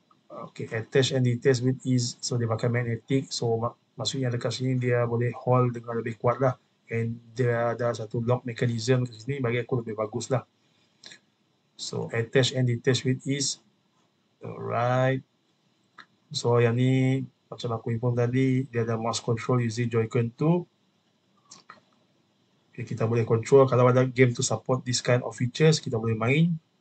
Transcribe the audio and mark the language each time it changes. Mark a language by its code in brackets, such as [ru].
[en] Okay, attach and detach with ease. [ms] So, dia pakai magnetic. So, maksudnya dekat sini dia boleh hold dengan lebih kuat lah. And dia ada satu lock mechanism kat sini, bagi aku lebih bagus lah. [en] So, attach and detach with ease. [ms] Alright. So, yang ni macam aku inform tadi, dia ada [en] mouse control using Joy-Con [ms] tu. Okay, kita boleh control kalau ada game [en] to support this kind of features, [ms] kita boleh main.